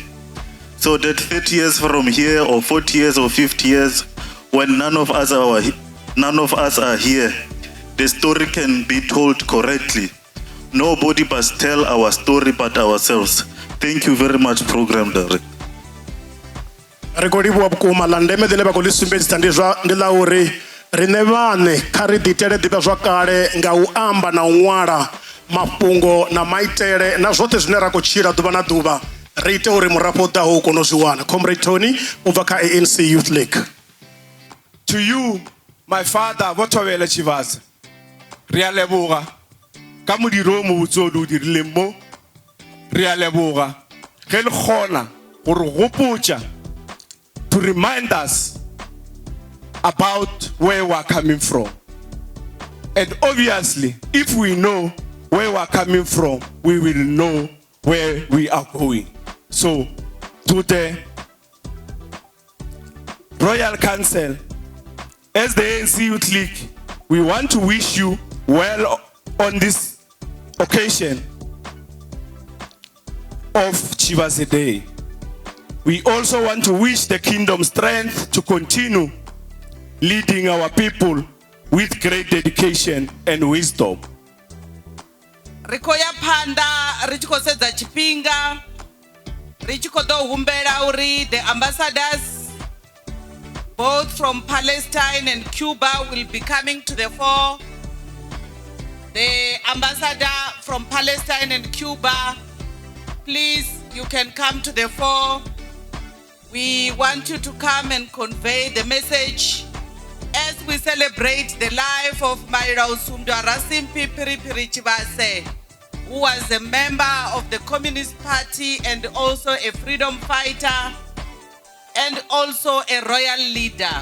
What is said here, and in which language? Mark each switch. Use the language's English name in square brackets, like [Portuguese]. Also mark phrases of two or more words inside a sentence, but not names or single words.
[English] So that 30 years from here or 40 years or 50 years, when none of us are here, the story can be told correctly. Nobody must tell our story but ourselves. Thank you very much, Program Director. [Venda] Ri khou livhuwa vhukuma ḽa ndeme ḽine vha khou ḽi sumbedzisa ndi ḽa uri riṋe vhaṋe kha ri ḓitele ḓivhazwakale nga u amba na u ṅwala mafhungo na maitele na zwoṱhe zwine ra khou tshila ḓuvha na ḓuvha ri ite uri murafho u ḓaho u kone u zwi wana. Comrade Tony u bva kha ANC Youth League. [English] To you, my father, Thovhele Tshivhase, [Northern Sotho] re a leboga ka modiro o mo botse o dirileng mo. Re a leboga ge le kgona gore gopotša [English] to remind us about where we are coming from. And obviously, if we know where we are coming from, we will know where we are going. So, to the Royal Council, as the ANC Youth League, we want to wish you well on this occasion of Tshivhase Day. We also want to wish the kingdom strength to continue leading our people with great dedication and wisdom. [Venda] Rikoya panda richiko sedza chipinga richiko do humbela uri [English] the ambassadors both from Palestine and Cuba will be coming to the fore. The ambassador from Palestine and Cuba, please, you can come to the fore. We want you to come and convey the message as we celebrate the life of Mailausumbwa Rasimphi Phiriphiri Tshivhase, who was a member of the Communist Party and also a freedom fighter and also a royal leader.